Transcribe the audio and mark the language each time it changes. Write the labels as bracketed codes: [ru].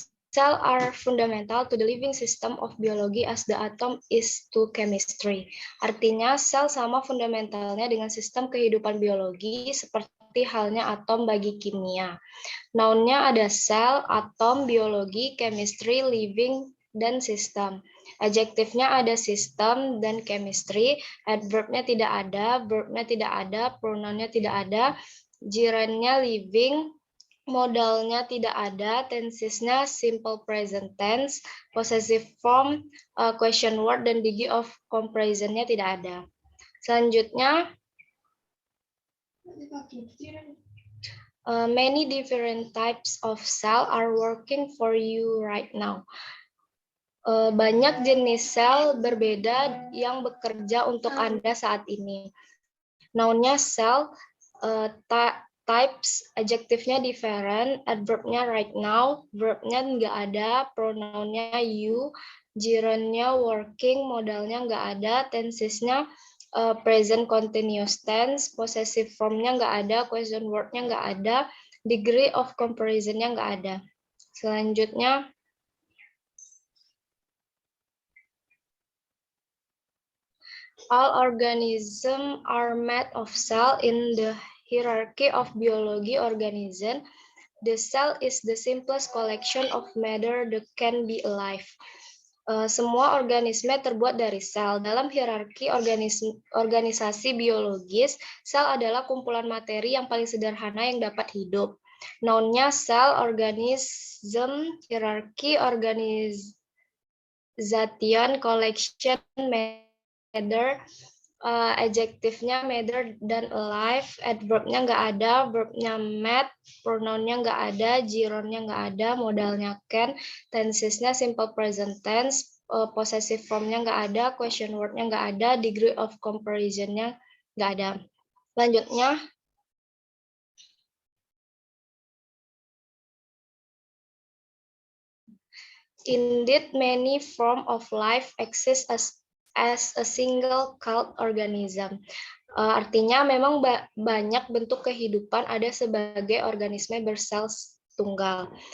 [en] Cells are fundamental to the living system of biology as the atom is to chemistry. [id] Artinya, sel sama fundamentalnya dengan sistem kehidupan biologi seperti halnya atom bagi kimia. Noun-nya ada sel, atom, biologi, chemistry, living, dan sistem. Adjektifnya ada system dan chemistry. Adverb-nya tidak ada, verb-nya tidak ada, pronoun-nya tidak ada, jirannya living, modalnya tidak ada, tensesnya simple present tense, possessive form, question word, dan degree of comparison-nya tidak ada. Selanjutnya, [en] many different types of cell are working for you right now. [id] Banyak jenis sel berbeda yang bekerja untuk Anda saat ini. Noun-nya cell, types, adjektifnya different, adverb-nya right now, verb-nya nggak ada, pronoun-nya you, gerund-nya working, modalnya nggak ada, tenses-nya present continuous tense, possessive form-nya nggak ada, question word-nya nggak ada, degree of comparison-nya nggak ada. Selanjutnya, [en] all organisms are made of cell in the hierarchy of biology organism. The cell is the simplest collection of matter that can be alive. [id] Semua organisme terbuat dari sel. Dalam hierarki organisasi biologis, sel adalah kumpulan materi yang paling sederhana yang dapat hidup. Noun-nya sel, organism, hierarki, organization, collection, matter, adjektifnya matter dan alive, adverb-nya nggak ada, verb-nya met, pronoun-nya nggak ada, gerund-nya nggak ada, modalnya can, tenses-nya simple present tense, possessive form-nya nggak ada, question word-nya nggak ada, degree of comparison-nya nggak ada. Selanjutnya, [en] indeed many forms of life exist as a single celled organism. [id] Artinya memang banyak bentuk kehidupan ada sebagai organisme bersel tunggal.